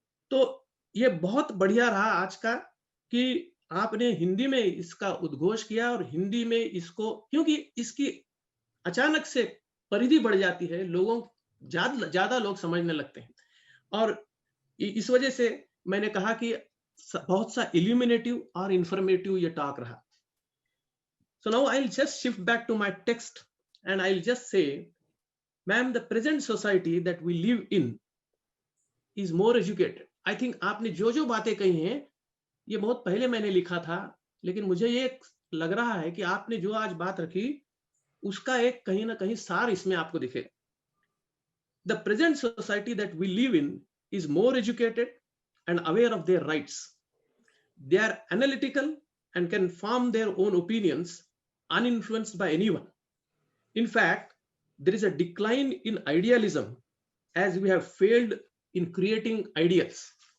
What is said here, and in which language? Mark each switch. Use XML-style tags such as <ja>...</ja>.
<hi>तो ये बहुत बढ़िया रहा आज का कि आपने हिंदी में इसका उद्घोष किया, और हिंदी में इसको, क्योंकि इसकी अचानक से परिधि बढ़ जाती है, लोगों ज्यादा लोग समझने लगते हैं, और इस वजह से मैंने कहा कि बहुत सा इल्यूमिनेटिव और इंफॉर्मेटिव ये टॉक रहा।</hi> <en>So now I'll just shift back to my text and I'll just say, ma'am, the present society that we live in is more educated. I think</en> <hi>आपने जो बातें कही हैं ये बहुत पहले मैंने लिखा था, लेकिन मुझे ये लग रहा है कि आपने जो आज बात रखी उसका एक कहीं ना कहीं सार इसमें आपको दिखेगा।</hi> <en>The present society that we live in is more educated and aware of their rights. They are analytical and can form their own opinions uninfluenced by anyone. In fact, there is a decline in idealism as we have failed in creating ideas.</en>